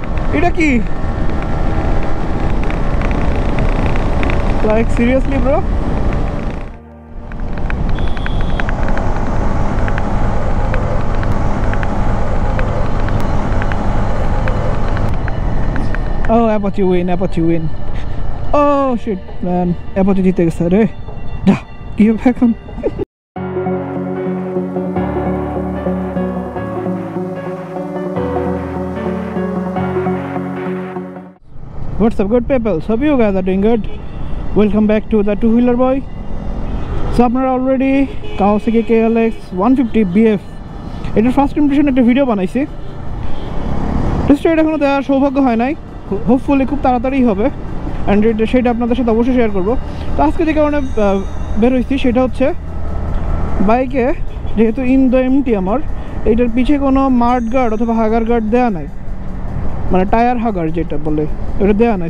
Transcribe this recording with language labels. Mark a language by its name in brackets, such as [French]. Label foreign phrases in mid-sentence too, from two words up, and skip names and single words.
[Bangla] এটা কি [English] like seriously bro Oh, Apache win, Apache win. Oh shit, man. Apache [Bangla] জিতে গেছে রে। যা, কি হবে এখন? [English] What's up, good people? So you guys are doing good. Welcome back to the two-wheeler boy. [Bangla] So আপনারা অলরেডি Kawasaki KLX 150 BF এটার [English] first impression [Bangla] একটা ভিডিও বানাইছি। [English] test ride [Bangla] এখনো দেওয়ার সৌভাগ্য হয় নাই, হোপফুলি খুব তাড়াতাড়ি হবে অ্যান্ড সেটা আপনাদের সাথে অবশ্যই শেয়ার করবো। তো আজকে যে কারণে বের হয়েছি সেটা হচ্ছে বাইকে যেহেতু [English] in the MT [Bangla] আমার এইটার পিছে কোনো [English] mud guard [Bangla] অথবা [English] hugger guard [Bangla] দেওয়া নাই, মানে [English] tire hugger [Bangla] যেটা বলে ওটা দেওয়া নাই।